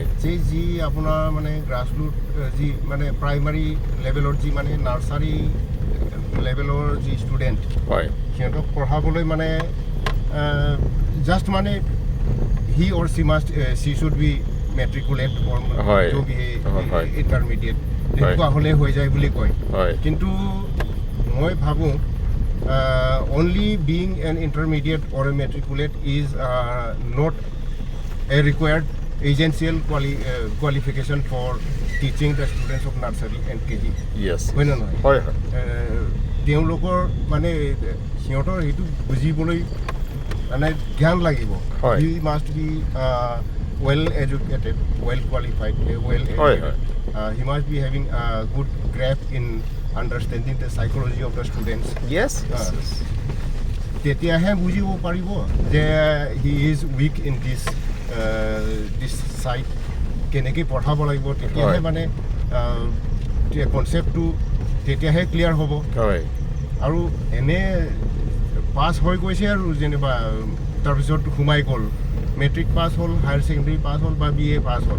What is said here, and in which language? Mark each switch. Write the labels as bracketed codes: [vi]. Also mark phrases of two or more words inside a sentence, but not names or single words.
[as] যে যি আপোনাৰ মানে [en] grass root [as] যি মানে [en] primary levelৰ [as] যি মানে [en] nursery levelৰ [as] যি ষ্টুডেণ্ট হয় সিহঁতক পঢ়াবলৈ মানে জাষ্ট মানে [en] he or she should be matriculate [as] হয়। হয়। ইণ্টাৰমিডিয়েট তেনেকুৱা হ'লে হৈ যায় বুলি কয়। হয় কিন্তু মই ভাবোঁ [en] only being an intermediate or a matriculate is not a required essential qualification for teaching the students of nursery and KG. য়েছ [as] হয় নে নহয়? হয় হয় তেওঁলোকৰ মানে সিহঁতৰ সেইটো বুজিবলৈ মানে জ্ঞান লাগিব। হয়। [en] he must be well educated, well qualified, well [as] হয় [en] educated. He must be having a good grasp in understanding the psychology of the students. য়েছ [as] তেতিয়াহে বুজিব পাৰিব যে [en] he is weak in this side, [as] কেনেকৈ পঢ়াব লাগিব, তেতিয়াহে মানে কনচেপ্টটো তেতিয়াহে ক্লিয়াৰ হ'ব। হয় আৰু এনে পাছ হৈ গৈছে আৰু যেনিবা তাৰপিছত সোমাই গ'ল, [en] matric pass [as] হ'ল, [en] higher secondary pass [as] হ'ল বা [en] BA pass [as] হ'ল,